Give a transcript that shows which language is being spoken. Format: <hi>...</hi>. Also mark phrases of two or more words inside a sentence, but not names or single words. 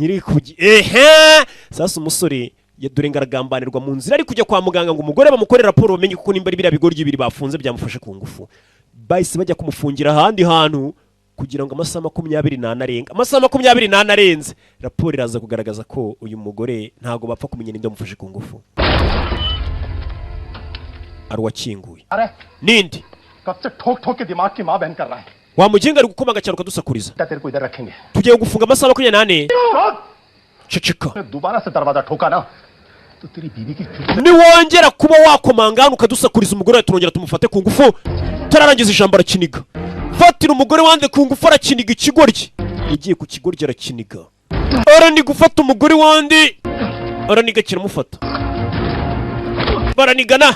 <rw>sasa umusore dore ngaragambanirwa mu nzira ari kujya kwa muganga ngo umugore bamukorera raporo bamenye kuko nimba ari biriya bigoryi bibiri bafunze byamufashe ku ngufu bahise bajya kumufungira ahandi hantu kugira ngo amasaha 24 arenga. Amasaha 24 arenze, raporo iraza kugaragaza ko uyu mugore ntago bapfa kumenya ninde mufashe ku ngufu. Arwakinguye. Nindi?</rw> <hi>कब से ठोक ठोक के दिमाग की मां बहन कर रहा है.</hi> <rw>Wa muginga ari gukoma agacaro kadusakuriza.</rw> <hi>तेरे को इधर रखेंगे.</hi> <rw>Tugiye gufunga amasaha 24. Ceceka.</rw> <hi>दोबारा से दरवाजा ठोका ना तो तेरी बीवी की</hi> <rw>ni wongera kuba wakomanga hano ukadusakuriza umugore turongera tumufate ku ngufu. Tararangiza ijambo arakiniga. Fatira umugore wanze ku ngufu arakiniga ikigoryi. Yagiye ku kigoryi arakiniga. Arani gufata umugore wandi. Araniga kiramufata. Baranigana.</rw>